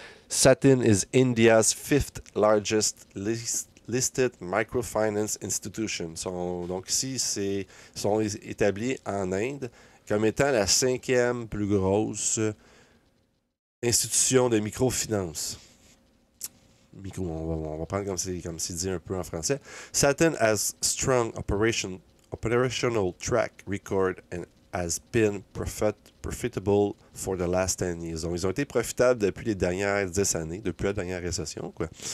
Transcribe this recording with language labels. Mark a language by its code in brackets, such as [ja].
[en] Satin is India's fifth largest listed microfinance institution. [fr] Donc ici, ils sont établis en Inde comme étant la 5e plus grosse institution de microfinance. On va prendre comme c'est dit un peu en français. [en] Satin has strong operational track record and has been profitable for the last 10 years. [fr] Donc, ils ont été profitables depuis les dernières 10 années, depuis la dernière récession, quoi.